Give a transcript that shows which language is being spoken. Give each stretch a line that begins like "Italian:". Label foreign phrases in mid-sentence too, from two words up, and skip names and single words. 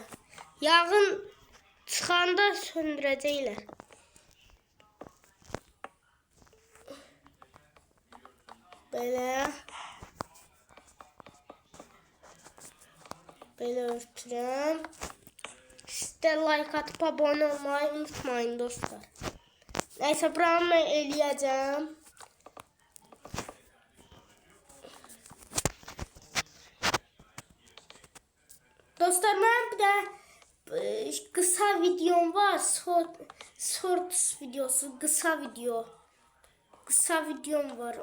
Azerbaijani: Yağın çıxanda söndürəcəklər. Belə. Belə örtürəm.
Turkish: Siz də like atıp abone olmayı unutmayın dostlar.
Azerbaijani: Neyse, buranı mən eləyəcəm. Dostlar, mən bir də qısa videom var. Shorts videosu, qısa videom var.